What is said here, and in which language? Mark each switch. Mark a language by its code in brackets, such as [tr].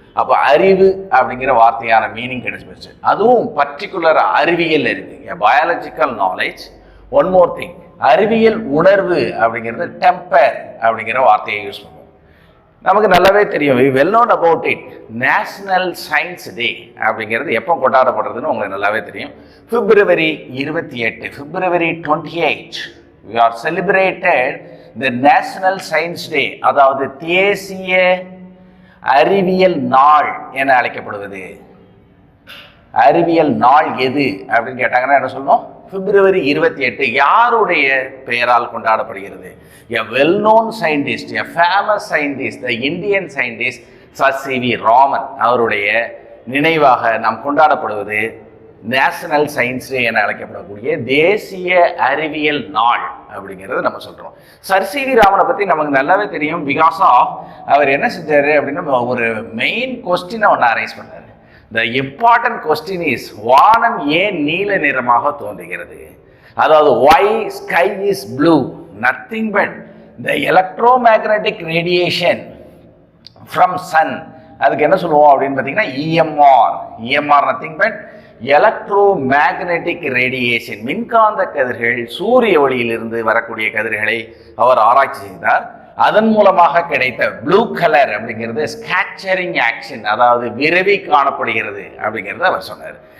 [ta] அப்போ அறிவு அப்படிங்கிற வார்த்தையான மீனிங் கிடைச்சிருச்சு. அதுவும் பர்டிகுலர் அறிவியல் அறிவு, biological knowledge. [en] one more thing, [ta] அறிவியல் உணர்வு அப்படிங்கிறது டெம்பர் அப்படிங்கிற வார்த்தையை யூஸ் பண்ணுவோம். நமக்கு நல்லாவே தெரியும், [en] We well known about it. [ta] National science day அப்படிங்கிறது எப்போ கொண்டாடப்படுறதுன்னு உங்களுக்கு நல்லாவே தெரியும். [en] February 28, February 28 we are celebrated the National Science Day, [ta] அதாவது தேசிய அறிவியல் நாள் என அழைக்கப்படுவது. அறிவியல் நாள் எது அப்படின்னு கேட்டாங்கன்னா என்ன சொல்லணும்? February 28 யாருடைய பெயரால் கொண்டாடப்படுகிறது? [en] A well-known scientist, a famous scientist, the Indian scientist Sir C.V. [ta] Raman அவருடைய நினைவாக நாம் கொண்டாடப்படுவது நேஷனல் சயின்ஸ் டே என அழைக்கப்படக்கூடிய தேசிய அறிவியல் நாள் அப்படிங்கிறது நம்ம சொல்கிறோம். Sir CV. ராமனை பற்றி நமக்கு நல்லாவே தெரியும். பிகாஸ் ஆஃப் அவர் என்ன செஞ்சார் அப்படின்னா, ஒரு மெயின் கொஸ்டினை ஒன்று அரைஸ் பண்ணார். [en] the important question is, [ta] வானம் ஏன் நீல நிறமாக தோன்றுகிறது? [en] அதாவது why sky is blue? Nothing but the electromagnetic radiation from sun. [ta] அதுக்கு என்ன சொல்லுவோம் அப்படின்னு பார்த்தீங்கன்னா, [en] EMR nothing but [ta] electromagnetic radiation. மின்காந்த கதிர்கள், சூரிய ஒளியிலிருந்து வரக்கூடிய கதிர்களை அவர் ஆராய்ச்சி செய்தார். அதன் மூலமாக கிடைத்த ப்ளூ கலர் அப்படிங்கிறது ஸ்கேட்டரிங் ஆக்ஷன், அதாவது விரவி காணப்படுகிறது அப்படிங்கிறத அவர் சொன்னார்.